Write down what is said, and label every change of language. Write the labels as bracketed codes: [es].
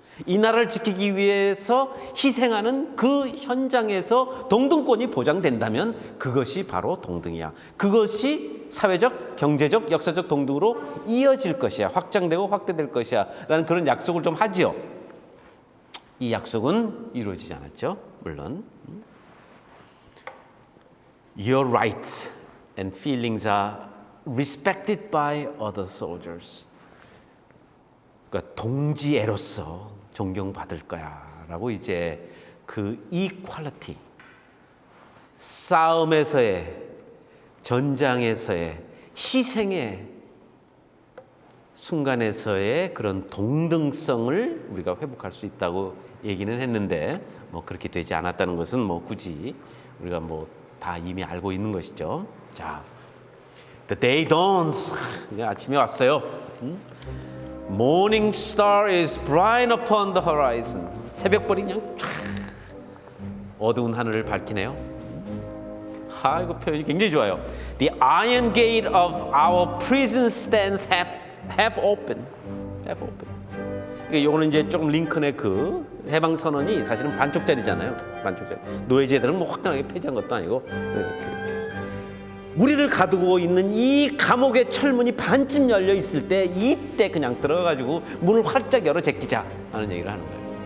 [ko] 이 나라를 지키기 위해서 희생하는 그 현장에서 동등권이 보장된다면 그것이 바로 동등이야. 그것이 사회적, 경제적, 역사적 동등으로 이어질 것이야. 확장되고 확대될 것이야. 라는 그런 약속을 좀 하지요. 이 약속은 이루어지지 않았죠. 물론. [en] Your rights and feelings are respected by other soldiers. [ko] 그러니까 동지애로서 존경받을 거야 라고 이제 그 이퀄리티, 싸움에서의, 전장에서의, 희생의 순간에서의 그런 동등성을 우리가 회복할 수 있다고 얘기는 했는데 뭐 그렇게 되지 않았다는 것은 뭐 굳이 우리가 뭐 다 이미 알고 있는 것이죠. [en] 자, The day dawns. [ko] 아침이 왔어요. [en] Morning star is bright upon the horizon. [ko] 새벽별이 그냥 쫙 어두운 하늘을 밝히네요. 이거 표현이 굉장히 좋아요. [en] The iron gate of our prison stands half open. Half open. [ko] 이거는 이제 조금 링컨의 그 해방 선언이 사실은 반쪽짜리잖아요. 반쪽짜리. 노예제들은 뭐 확실하게 폐지한 것도 아니고 우리를 가두고 있는 이 감옥의 철문이 반쯤 열려 있을 때 이때 그냥 들어가가지고 문을 활짝 열어 제끼자 하는 얘기를 하는 거예요.